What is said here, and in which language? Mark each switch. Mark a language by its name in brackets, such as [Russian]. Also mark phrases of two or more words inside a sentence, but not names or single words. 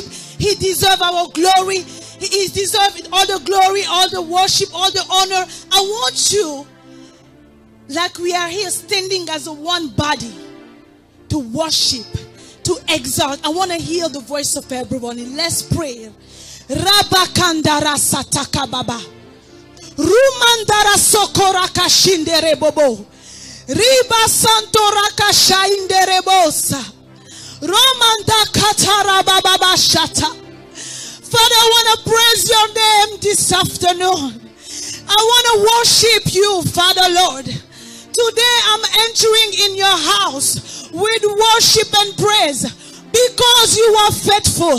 [English] He deserves our glory. He deserves all the glory, all the worship, all the honor. I want you, like we are here standing as a one body, to worship, to exalt. I want to hear the voice of everyone. Let's pray. Rabakandara sataka baba. Rumandara sokoraka shindere bobo. Riba santoraka shaindere bosa. Romanda katara baba shata. Father, I want to praise your name this afternoon. I want to worship you, Father Lord. Today I'm entering in your house with worship and praise, because you are faithful.